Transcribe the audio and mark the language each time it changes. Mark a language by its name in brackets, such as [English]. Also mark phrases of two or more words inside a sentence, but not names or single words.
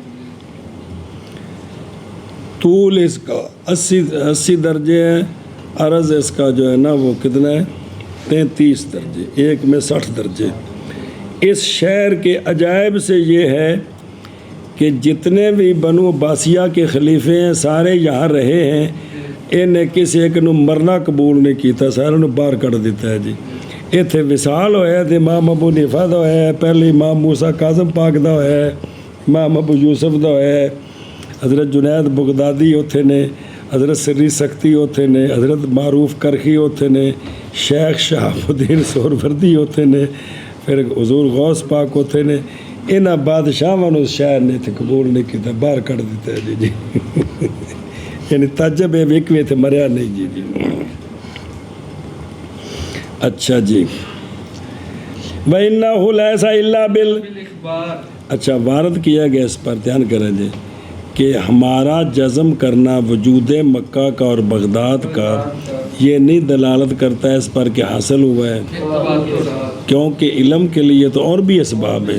[Urdu] طول اس کا 80 درجے ہے، عرض اس کا جو ہے نا وہ کتنا ہے 33 درجے، ایک میں 60 درجے. اس شہر کے عجائب سے یہ ہے کہ جتنے بھی بنو عباسیہ کے خلیفے ہیں سارے یہاں رہے ہیں. [Punjabi] انہیں کسی ایک نو مرنا قبول نہیں کیتا، سارے نو باہر کر دیتا ہے جی. ایتھے وصال ہویا تے امام ابو حنیفہ دا ہویا ہے، پہلے امام موسیٰ کاظم پاک دا ہویا ہے، امام ابو یوسف دا ہویا ہے، حضرت جنید بغدادی اوتھے نے، حضرت سری سختی اوتھے نے، حضرت معروف کرخی اوتھے نے، شیخ شہاب الدین سہروردی اوتھے نے، پھر حضور غوث پاک اوتھے نے. انہاں بادشاہاں اس شہر نے تے قبول نہیں کیتا، باہر کر دیتا ہے جی. یعنی تعجب ہے ایک وے تے مریا نہیں جی. اچھا جی. [Arabic] وَإِنَّهُ لَيْسَ إِلَّا [Urdu] اچھا وارد کیا گیا اس پر دھیان کریں جی کہ ہمارا جزم کرنا وجود مکہ کا اور بغداد کا یہ نہیں دلالت کرتا ہے اس پر کہ حاصل ہوا ہے، کیونکہ علم کے لیے تو اور بھی اسباب ہیں.